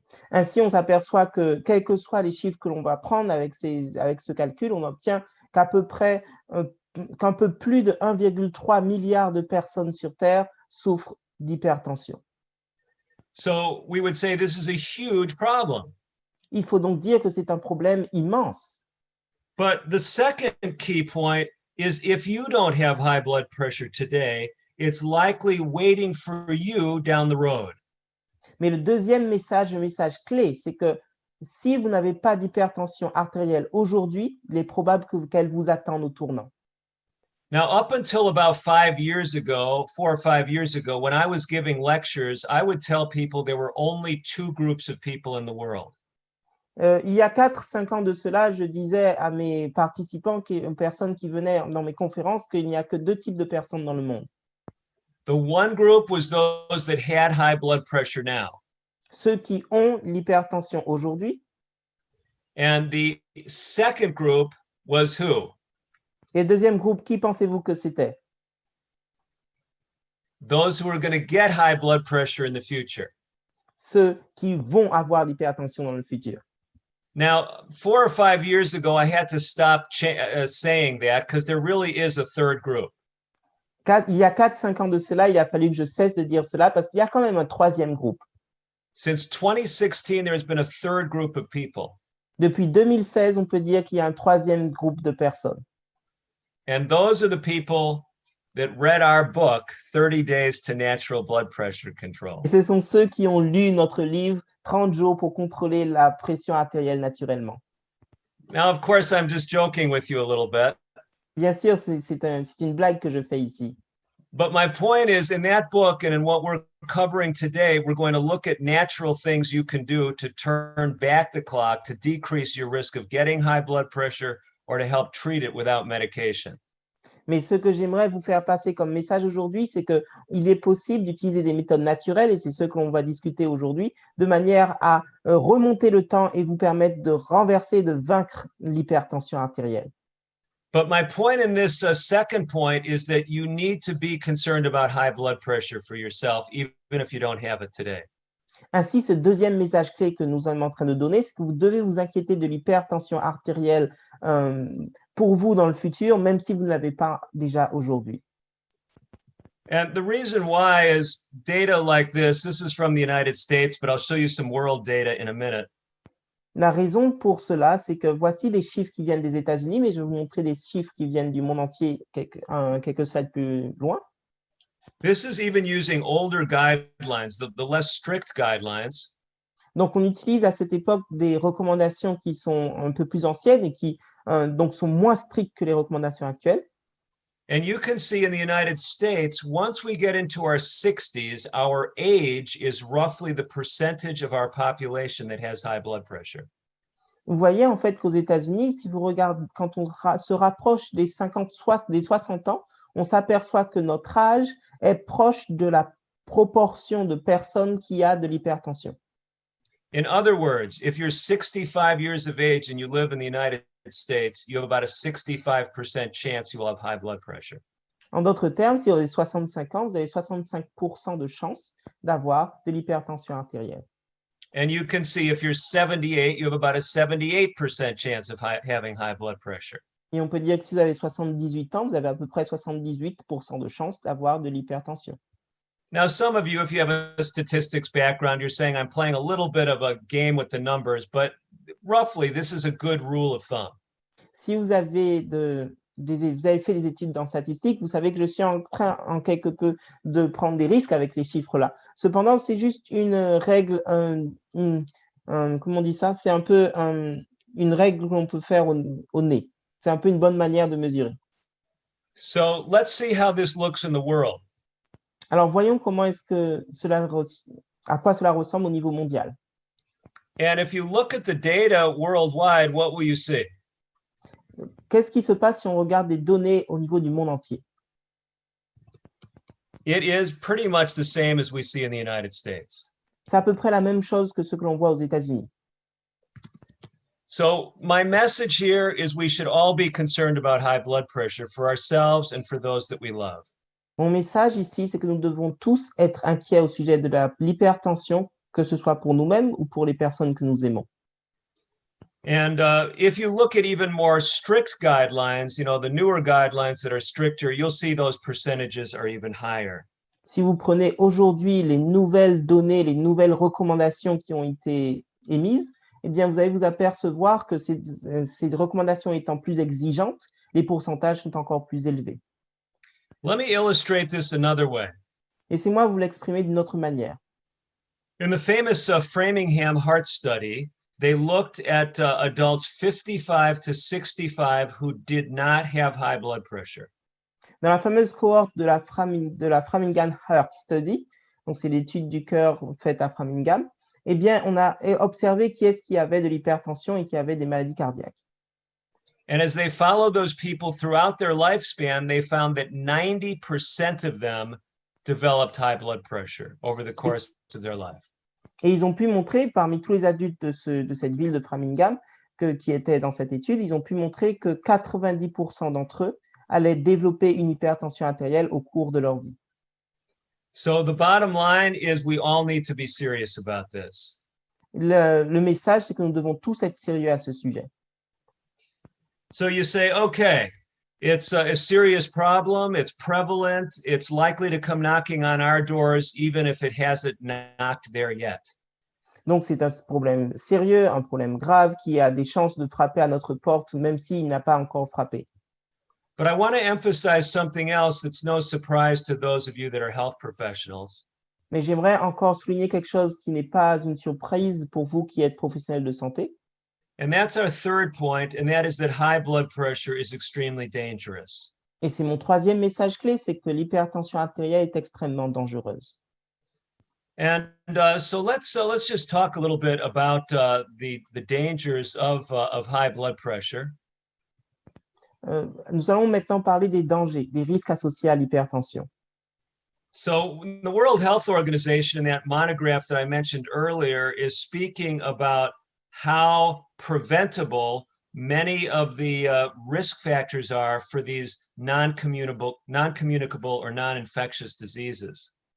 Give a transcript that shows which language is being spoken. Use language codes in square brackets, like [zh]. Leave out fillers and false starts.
[fr] Ainsi, on s'aperçoit que, quels que soient les chiffres que l'on va prendre avec ce calcul, on obtient qu'à peu près, qu'un peu plus de 1,3 milliard de personnes sur Terre souffrent d'hypertension. [en] So we would say this is a huge problem. [fr] Il faut donc dire que c'est un problème immense. [en] But the second key point is if you don't have high blood pressure today, it's likely waiting for you down the road. [fr] Mais le deuxième message, le message clé, c'est que si vous n'avez pas d'hypertension artérielle aujourd'hui, il est probable qu'elle vous attende au tournant. [en] Now, up until about 4 or 5 years ago, when I was giving lectures, I would tell people there were only 2 groups of people in the world. [fr] Il y a 4-5 ans de cela, je disais à mes participants, aux personnes qui venaient dans mes conférences, qu'il n'y a que 2 types de personnes dans le monde. [en] The one group was those that had high blood pressure now. [fr] Ceux qui ont l'hypertension aujourd'hui. [en] And the second group was who? [fr] Et le deuxième groupe, qui pensez-vous que c'était? [en] Those who are going to get high blood pressure in the future. [fr] Ceux qui vont avoir l'hypertension dans le futur. [en] Now, 4 or 5 years ago, I had to stop saying that because there really is a third group. [fr] Il y a 4-5 ans de cela, il a fallu que je cesse de dire cela parce qu'il y a quand même un troisième groupe. [en] Since 2016, there has been a third group of people. [fr] Depuis 2016, on peut dire qu'il y a un troisième groupe de personnes. [en] And those are the people that read our book, 30 Days to Natural Blood Pressure Control. [fr] Et ce sont ceux qui ont lu notre livre 30 jours pour contrôler la pression artérielle naturellement. [en] Now, of course, I'm just joking with you a little bit. [fr] Bien sûr, c'est une blague que je fais ici. [en] But my point is, in that book and in what we're covering today, we're going to look at natural things you can do to turn back the clock, to decrease your risk of getting high blood pressure or to help treat it without medication. [fr] Mais ce que j'aimerais vous faire passer comme message aujourd'hui, c'est qu'il est possible d'utiliser des méthodes naturelles, et c'est ce que l'on va discuter aujourd'hui, de manière à remonter le temps et vous permettre de renverser, de vaincre l'hypertension artérielle. [en] But my point in this second point is that you need to be concerned about high blood pressure for yourself, even if you don't have it today. [fr] Ainsi, ce deuxième message clé que nous sommes en train de donner, c'est que vous devez vous inquiéter de l'hypertension artérielle pour vous dans le futur, même si vous ne l'avez pas déjà aujourd'hui. [en] And the reason why is data like this is from the United States, but I'll show you some world data in a minute. [fr] La raison pour cela, c'est que voici des chiffres qui viennent des États-Unis, mais je vais vous montrer des chiffres qui viennent du monde entier quelques slides plus loin. [en] This is even using older guidelines, the less strict guidelines. [fr] Donc, on utilise à cette époque des recommandations qui sont un peu plus anciennes et qui donc sont moins strictes que les recommandations actuelles. [en] And you can see in the United States, once we get into our 60s, our age is roughly the percentage of our population that has high blood pressure. [fr] Vous voyez en fait qu'aux États-Unis, si vous regardez, quand on se rapproche des 60 ans, on s'aperçoit que notre âge est proche de la proportion de personnes qui a de l'hypertension. [en] In other words, if you're 65 years of age and you live in the United States, you have about a 65% chance you will have high blood pressure. [fr] En d'autres termes, si vous avez 65 ans, vous avez 65% de chances d'avoir de l'hypertension artérielle. [en] And you can see if you're 78, you have about a 78% chance of having high blood pressure. [fr] Et on peut dire que si vous avez 78 ans, vous avez à peu près 78% de chances d'avoir de l'hypertension. [en] Now, some of you, if you have a statistics background, you're saying I'm playing a little bit of a game with the numbers, but roughly, this is a good rule of thumb. [fr] Si vous avez fait des études en statistique, vous savez que je suis en train, en quelque peu, de prendre des risques avec les chiffres-là. Cependant, c'est juste une règle, comment on dit ça? C'est un peu une règle qu'on peut faire au nez. C'est un peu une bonne manière de mesurer. [en] So let's see how this looks in the world. [fr] Alors, voyons comment est-ce que à quoi cela ressemble au niveau mondial. [en] And if you look at the data worldwide, what will you see? [fr] Qu'est-ce qui se passe si on regarde des données au niveau du monde entier? [en] It is pretty much the same as we see in the United States. [fr] C'est à peu près la même chose que ce que l'on voit aux États-Unis. [en] So my message here is we should all be concerned about high blood pressure for ourselves and for those that we love. [fr] Mon message ici, c'est que nous devons tous être inquiets au sujet de l'hypertension, que ce soit pour nous-mêmes ou pour les personnes que nous aimons. [en] And if you look at even more strict guidelines, you know, the newer guidelines that are stricter, you'll see those percentages are even higher. [fr] Si vous prenez aujourd'hui les nouvelles données, les nouvelles recommandations qui ont été émises, eh bien, vous allez vous apercevoir que ces recommandations étant plus exigeantes, les pourcentages sont encore plus élevés. [en] Let me illustrate this another way. [fr] Laissez-moi vous l'exprimer d'une autre manière. [en] In the famous Framingham Heart Study, they looked at adults 55 to 65 who did not have high blood pressure. [fr] Dans la fameuse cohorte de la Framingham Heart Study, donc c'est l'étude du cœur faite à Framingham, eh bien, on a observé qui est-ce qui avait de l'hypertension et qui avait des maladies cardiaques. [en] And as they followed those people throughout their lifespan, they found that 90% of them developed high blood pressure over the course of their life. [fr] Et ils ont pu montrer, parmi tous les adultes de cette ville de Framingham qui étaient dans cette étude, ils ont pu montrer que 90% d'entre eux allaient développer une hypertension artérielle au cours de leur vie. [en] So the bottom line is we all need to be serious about this. [fr] Le message, c'est que nous devons tous être sérieux à ce sujet. [en] So you say, okay, it's a serious problem, it's prevalent, it's likely to come knocking on our doors even if it hasn't knocked there yet. [fr] Donc, c'est un problème sérieux, un problème grave qui a des chances de frapper à notre porte, même s'il n'a pas encore frappé. [en] But I want to emphasize something else that's no surprise to those of you that are health professionals. [fr] Mais j'aimerais encore souligner quelque chose qui n'est pas une surprise pour vous qui êtes professionnels de santé. [en] And that's our third point, and that is that high blood pressure is extremely dangerous. [fr] Et c'est mon troisième message clé, c'est que l'hypertension artérielle est extrêmement dangereuse. [en] And so let's just talk a little bit about the dangers of high blood pressure. [fr] Nous allons maintenant parler des dangers, des risques associés à l'hypertension. [en] So the World Health Organization, in that monograph that I mentioned earlier, is speaking about how preventable many of the risk factors are for these non-communicable or non-infectious diseases.